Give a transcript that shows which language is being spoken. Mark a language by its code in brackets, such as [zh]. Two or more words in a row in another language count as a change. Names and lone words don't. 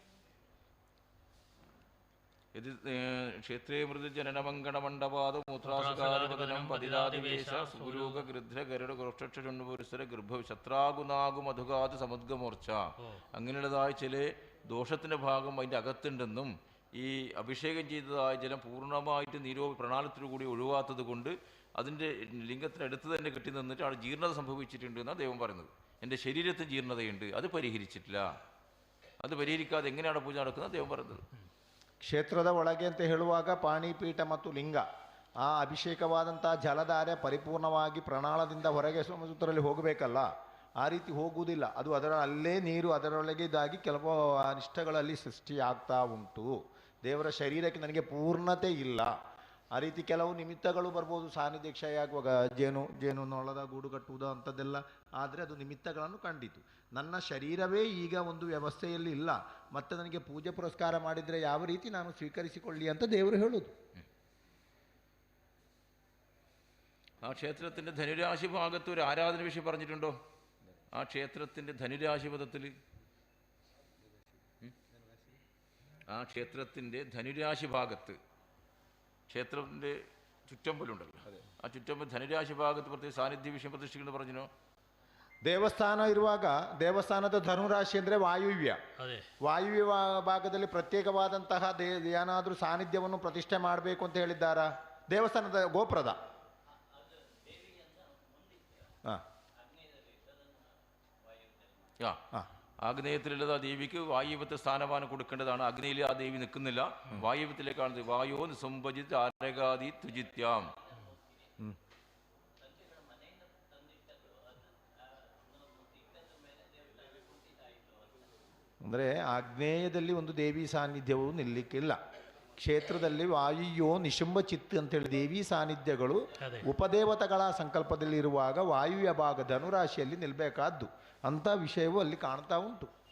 [ml] ഇത് [sa] क्षेत्रे मृदु जननमङ्कणमण्डपाद मूत्रासुकारपतनं पतितादिवेश सूरूक गृध्र गरुड गोष्टक्षुण्डुपुरुसर गर्भ शत्रागुनागु मधुगात् समुद्गमोर्च्च, [ml] അങ്ങനെയുള്ളതായ ചില ദോഷത്തിൻ്റെ ഭാഗം അതിൻ്റെ അകത്തുണ്ടെന്നും ഈ അഭിഷേകം ചെയ്തതായ ജലം പൂർണ്ണമായിട്ട് പ്രണാളത്തിലു കൂടി ഒഴിവാത്തത് കൊണ്ട് അതിൻ്റെ ലിംഗത്തിനടുത്ത് തന്നെ കെട്ടി നിന്നിട്ട് അവിടെ ജീർണത സംഭവിച്ചിട്ടുണ്ട് എന്നാണ് ദൈവം പറയുന്നത്. എൻ്റെ ശരീരത്തിന് ജീർണതയുണ്ട്, അത് പരിഹരിച്ചിട്ടില്ല. അത് പരിഹരിക്കാതെ എങ്ങനെയാണ് പൂജ നടക്കുന്നത് ദൈവം പറയുന്നത്. [kn] ಕ್ಷೇತ್ರದ ಒಳಗೆ ಅಂತ ಹೇಳುವಾಗ ಪಾಣಿಪೀಠ ಮತ್ತು ಲಿಂಗ, ಆ ಅಭಿಷೇಕವಾದಂಥ ಜಲಧಾರೆ ಪರಿಪೂರ್ಣವಾಗಿ ಪ್ರಣಾಳದಿಂದ ಹೊರಗೆ ಸಮುದ್ರದಲ್ಲಿ ಹೋಗಬೇಕಲ್ಲ, ಆ ರೀತಿ ಹೋಗುವುದಿಲ್ಲ. ಅದು ಅದರ ಅಲ್ಲೇ ನೀರು ಅದರೊಳಗೆ ಇದಾಗಿ ಕೆಲವು ಅನಿಷ್ಟಗಳಲ್ಲಿ ಸೃಷ್ಟಿ ಆಗ್ತಾ ಉಂಟು. ದೇವರ ಶರೀರಕ್ಕೆ ನನಗೆ ಪೂರ್ಣತೆ ಇಲ್ಲ, ಆ ರೀತಿ ಕೆಲವು ನಿಮಿತ್ತಗಳು ಬರ್ಬೋದು. ಸಾನ್ನಿಧ್ಯ ಕ್ಷಯ ಆಗುವಾಗ ಜೇನು ನೊಳದ ಗೂಡು ಕಟ್ಟುವುದು ಅಂಥದ್ದೆಲ್ಲ ಆದರೆ ಅದು ನಿಮಿತ್ತಗಳನ್ನು ಕಂಡಿತು. ನನ್ನ ಶರೀರವೇ ಈಗ ಒಂದು ವ್ಯವಸ್ಥೆಯಲ್ಲಿ ಇಲ್ಲ, ಮತ್ತು ನನಗೆ ಪೂಜೆ ಪುರಸ್ಕಾರ ಮಾಡಿದರೆ ಯಾವ ರೀತಿ ನಾನು ಸ್ವೀಕರಿಸಿಕೊಳ್ಳಿ ಅಂತ ದೇವರು ಹೇಳುವುದು. [ml] ആ ക്ഷേത്രത്തിൻ്റെ ധനുരാശി ഭാഗത്ത് ഒരു ആരാധന വിഷയം പറഞ്ഞിട്ടുണ്ടോ? ആ ക്ഷേത്രത്തിൻ്റെ ധനുരാശി പദത്തിൽ ആ ക്ഷേത്രത്തിൻ്റെ ധനുരാശി ഭാഗത്ത് ക്ഷേത്രത്തിൻ്റെ ചുറ്റമ്പലുണ്ടല്ലോ, ആ ചുറ്റമ്പൽ ധനുരാശി ഭാഗത്ത് പ്രത്യേക [kn] ಸಾನ್ನಿಧ್ಯ ವಿಷಯ [ml] ಪ್ರತಿಷ್ಠಿക്കുന്നു പറഞ്ഞോ? [kn] ದೇವಸ್ಥಾನ ಇರುವಾಗ ದೇವಸ್ಥಾನದ ಧನುರಾಶಿ ಅಂದರೆ ವಾಯುವ್ಯ. ವಾಯುವ್ಯ ಭಾಗದಲ್ಲಿ ಪ್ರತ್ಯೇಕವಾದಂತಹ ಏನಾದರೂ ಸಾನ್ನಿಧ್ಯವನ್ನು ಪ್ರತಿಷ್ಠೆ ಮಾಡಬೇಕು ಅಂತ ಹೇಳಿದ್ದಾರಾ? ದೇವಸ್ಥಾನದ ಗೋಪುರದ [ml] ആഗ്നേയത്തിലുള്ളത് ആ ദേവിക്ക് വായുവ്യത്തെ സ്ഥാനമാനം കൊടുക്കേണ്ടതാണ്. അഗ്നിയിൽ ആ ദേവി നിൽക്കുന്നില്ല, വായുവ്യത്തിലേക്കാണ്. [sa] वायो निसंभजित् आरकादि तुजित्याम्. [kn] ಅಂದರೆ ಆಗ್ನೇಯದಲ್ಲಿ ಒಂದು ದೇವಿ ಸಾನ್ನಿಧ್ಯವು ನಿಲ್ಲಕ್ಕಿಲ್ಲ. ಕ್ಷೇತ್ರದಲ್ಲಿ [sa] वायुयो निशुम्भ चित् [kn] ಅಂತೇಳಿ ದೇವಿ ಸಾನ್ನಿಧ್ಯಗಳು ಉಪದೇವತೆಗಳ ಸಂಕಲ್ಪದಲ್ಲಿ ಇರುವಾಗ ವಾಯುವ್ಯ ಭಾಗ ಧನುರಾಶಿಯಲ್ಲಿ ನಿಲ್ಲಬೇಕಾದ್ದು ಅಂಥ ವಿಷಯವೂ ಅಲ್ಲಿ ಕಾಣ್ತಾ ಉಂಟು.